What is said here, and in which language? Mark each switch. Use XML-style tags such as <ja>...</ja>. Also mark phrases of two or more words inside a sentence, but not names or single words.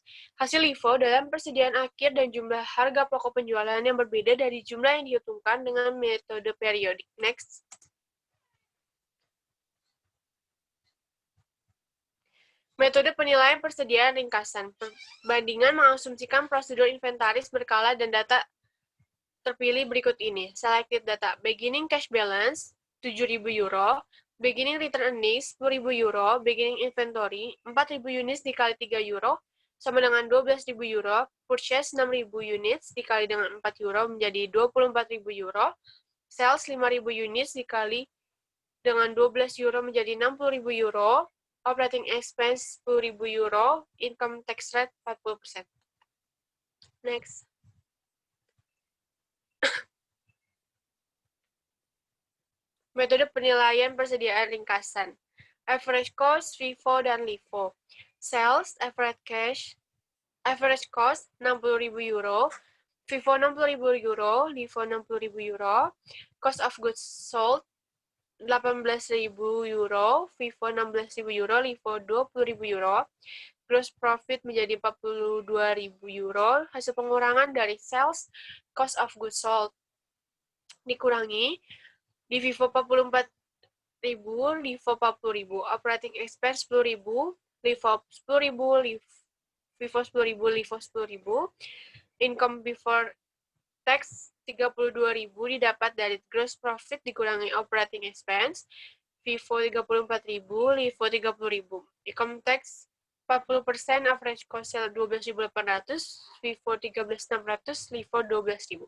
<id>Hasil LIFO dalam persediaan akhir dan jumlah harga pokok penjualan yang berbeda dari jumlah yang dihitungkan dengan metode periodik. Next. Metode penilaian persediaan ringkasan. Perbandingan mengasumsikan prosedur inventaris berkala dan data terpilih berikut ini.</id> <en>Selected data. Beginning cash balance 7.000 euro. Beginning return earnings 10.000 euro. Beginning inventory 4.000 units</en> <id>dikali 3 euro sama dengan 12.000 euro.</id> <en>Purchase 6.000 units</en> <id>dikali dengan 4 euro menjadi 24.000 euro.</id> <en>Sales 5.000 units</en> <id>dikali dengan 12 euro menjadi 60.000 euro.</id> <en>Operating expense 10.000 euro. Income tax rate 40%. Next.</en> <id>Metode penilaian persediaan ringkasan.</id> <en>Average cost, FIFO, dan LIFO. Sales, average cost 60.000 euro, FIFO 60.000 euro, LIFO 60.000 euro. Cost of goods sold 18.000 euro, FIFO 16.000 euro, LIFO 20.000 euro. Gross profit menjadi 42.000 euro.</en> <id>Hasil pengurangan dari</id> <en>sales, cost of goods sold</en> <id>dikurangi di FIFO 44.000,</id> <en>LIFO 40.000, operating expense 10.000, LIFO 10.000, FIFO 10.000, LIFO 10.000, income before tax 32.000</en> <id>didapat dari</id> <en>gross profit dikurangi operating expense, FIFO 34.000, LIFO 30.000, income tax 40%, average cost sale 12.800, FIFO 13.600, LIFO 12.000.</en>